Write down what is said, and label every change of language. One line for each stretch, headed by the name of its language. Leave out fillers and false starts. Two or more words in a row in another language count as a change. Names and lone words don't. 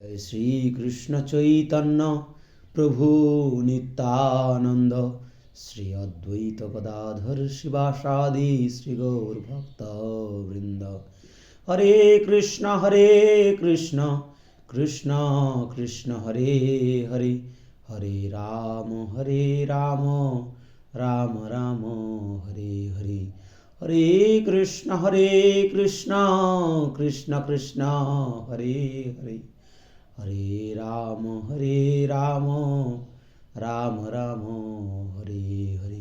Bangla: শ্রী কৃষ্ণ চৈতন্য প্রভু নিত্যানন্দ শ্রী অদ্বৈত গদাধর শিবাসাদি শ্রী গৌর ভক্ত বৃন্দ।
Sanskrit: হরে কৃষ্ণ কৃষ্ণ কৃষ্ণ হরে হরে, হরে রাম রাম রাম হরে হরে। হরে কৃষ্ণ কৃষ্ণ কৃষ্ণ হরে হরে, হরে রাম রাম রাম হরে হরে।